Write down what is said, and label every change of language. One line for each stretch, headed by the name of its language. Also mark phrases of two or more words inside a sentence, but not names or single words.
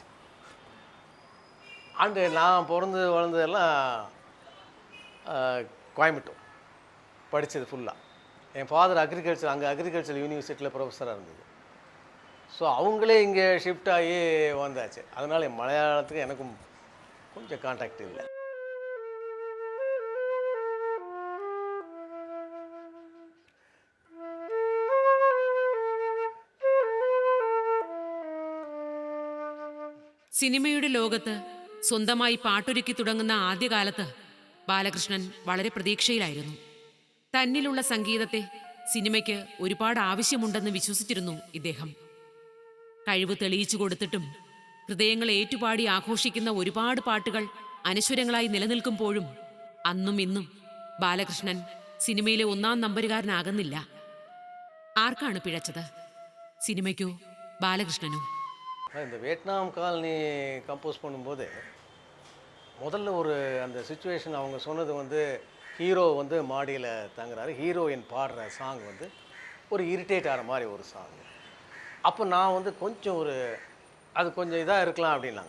Tamil: அண்டு நான் பிறந்து வளர்ந்ததெல்லாம் கோயம்புத்தூர், படித்தது ஃபுல்லாக. என் ஃபாதர் அக்ரிகல்ச்சர், அங்கே அக்ரிகல்ச்சர் யூனிவர்சிட்டியில் ப்ரொஃபஸராக இருந்தது. ஸோ அவங்களே இங்கே ஷிஃப்ட் ஆகி வந்தாச்சு. அதனால் என் மலையாளத்துக்கு எனக்கும் கொஞ்சம் கான்டாக்ட் இல்லை.
Malayalam: സിനിമയുടെ ലോകത്ത് സ്വന്തമായി പാട്ടൊരുക്കി തുടങ്ങുന്ന ആദ്യകാലത്ത് ബാലകൃഷ്ണൻ വളരെ പ്രതീക്ഷയിലായിരുന്നു. തന്നിലുള്ള സംഗീതത്തെ സിനിമയ്ക്ക് ഒരുപാട് ആവശ്യമുണ്ടെന്ന് വിശ്വസിച്ചിരുന്നു ഇദ്ദേഹം. കഴിവ് തെളിയിച്ചു കൊടുത്തിട്ടും ഹൃദയങ്ങൾ ഏറ്റുപാടി ആഘോഷിക്കുന്ന ഒരുപാട് പാട്ടുകൾ അനശ്വരങ്ങളായി നിലനിൽക്കുമ്പോഴും അന്നും ഇന്നും ബാലകൃഷ്ണൻ സിനിമയിലെ 1ാം നമ്പരുകാരനാകുന്നില്ല. ആർക്കാണ് പിഴച്ചത്? സിനിമയ്ക്കോ ബാലകൃഷ്ണനോ?
Tamil: இந்த வியட்நாம் காலனி கம்போஸ் பண்ணும்போது முதல்ல ஒரு அந்த சுச்சுவேஷன் அவங்க சொன்னது வந்து ஹீரோ வந்து மாடியில் தங்குறாரு, ஹீரோயின் பாடுற சாங் வந்து ஒரு இரிட்டேட் ஆகிற மாதிரி ஒரு சாங். அப்போ நான் வந்து கொஞ்சம் அது கொஞ்சம் இதாக இருக்கலாம் அப்படின்னாங்க.